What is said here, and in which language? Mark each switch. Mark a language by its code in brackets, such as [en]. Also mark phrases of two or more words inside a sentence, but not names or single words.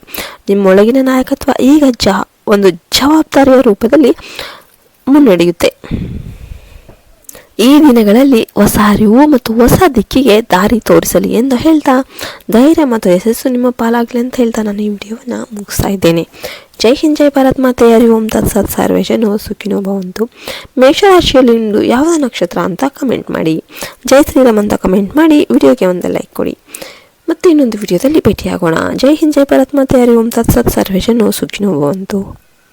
[kn] ನಿಮ್ಮೊಳಗಿನ ನಾಯಕತ್ವ ಈಗ ಒಂದು ಜವಾಬ್ದಾರಿಯ ರೂಪದಲ್ಲಿ ಮುನ್ನಡೆಯುತ್ತೆ. ಈ ದಿನಗಳಲ್ಲಿ ಹೊಸ ಅರಿವು ಮತ್ತು ಹೊಸ ದಿಕ್ಕಿಗೆ ದಾರಿ ತೋರಿಸಲಿ ಎಂದು ಹೇಳ್ತಾ ಧೈರ್ಯ ಮತ್ತು ಯಶಸ್ಸು ನಿಮ್ಮ ಪಾಲಾಗಲಿ ಅಂತ ಹೇಳ್ತಾ ನಾನು ಈ ವಿಡಿಯೋವನ್ನು ಮುಗಿಸ್ತಾ ಇದ್ದೇನೆ. [hi] जय हिंद, जय भारत माते. [sa] ಹರಿ ಓಂ ತತ್ಸತ್. ಸರ್ವೇ ಜನೋ ಸುಖಿನೋ ಭವಂತು. [kn] ಮೇಷರಾಶಿಯಲ್ಲಿ ಇಂದು ಯಾವ ನಕ್ಷತ್ರ ಅಂತ ಕಮೆಂಟ್ ಮಾಡಿ. [hi] जय श्रीराम [kn] ಅಂತ ಕಮೆಂಟ್ ಮಾಡಿ ವಿಡಿಯೋಗೆ ಒಂದು ಲೈಕ್ ಕೊಡಿ. ಮತ್ತೆ ಇನ್ನೊಂದು ವಿಡಿಯೋದಲ್ಲಿ ಭೇಟಿಯಾಗೋಣ. [hi] जय हिंद, जय भारत माते. [sa] ಹರಿ ಓಂ ತತ್ಸತ್. ಸರ್ವೇ ಜನೋ ಸುಖಿನೋ ಭವಂತು.